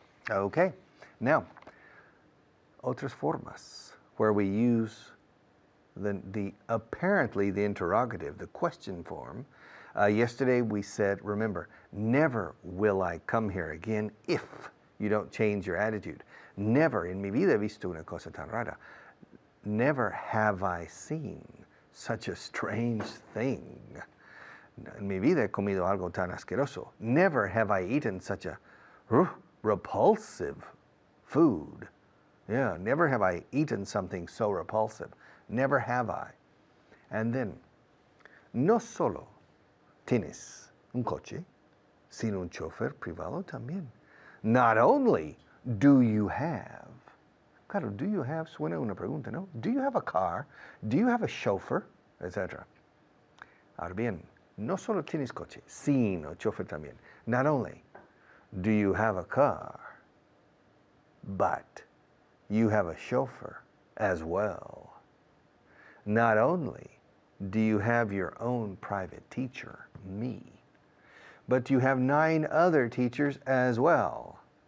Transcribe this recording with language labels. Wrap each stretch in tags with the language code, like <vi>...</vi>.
<en>Okay, now,</en> <es>otras formas,</es> <en>where we use apparently the interrogative, the question form. Yesterday we said, remember, never will I come here again if you don't change your attitude.</en> <es>Never en mi vida he visto una cosa tan rara.</es> <en>Never have I seen such a strange thing.</en> <es>En mi vida he comido algo tan asqueroso.</es> <en>Never have I eaten such a repulsive food. Yeah, never have I eaten something so repulsive. Never have I. And then,</en> <es>no solo tienes un coche, sino un chofer privado también.</es> <en>Not only do you have,</en> <es>claro,</es> <en>do you have</en> <es>suena una pregunta, ¿no?</es> <en>Do you have a car? Do you have a chauffeur? Etc.</en> <es>Ahora bien, no solo tienes coche, sino chofer también.</es> <en>Not only do you have a car, but you have a chauffeur as well. Not only do you have your own private teacher, me, but you have 9 other teachers as well.</en>